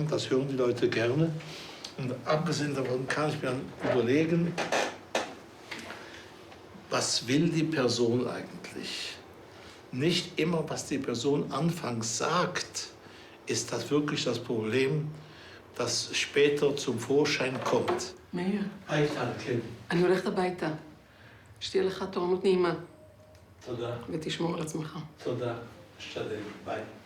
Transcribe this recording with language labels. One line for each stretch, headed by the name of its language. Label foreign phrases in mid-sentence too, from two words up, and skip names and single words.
German: Das hören die Leute gerne. Und abgesehen davon kann ich mir dann überlegen, was will die Person eigentlich? Nicht immer, was die Person anfangs sagt, ist das wirklich das Problem, das später zum Vorschein kommt.
Hebrew: מאיר, היי, כן. אני הולכת הביתה. שתהיה לך תורנות נעימה. תודה. ותשמור על עצמך. תודה. אשתדל. ביי.